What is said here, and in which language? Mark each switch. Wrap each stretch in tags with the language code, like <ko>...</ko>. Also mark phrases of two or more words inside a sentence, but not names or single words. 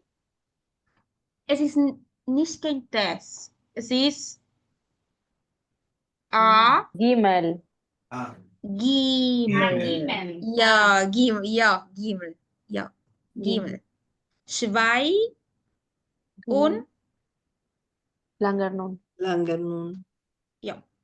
<de>Es ist nicht kein Test, es ist A, Gimel, Ah. Gimel. Gimel. Ja, Gimel, ja, Gimel, ja, Gimel, Gimel. Schwei Gimel, und, Langer Nun. Langer nun. ja.</de>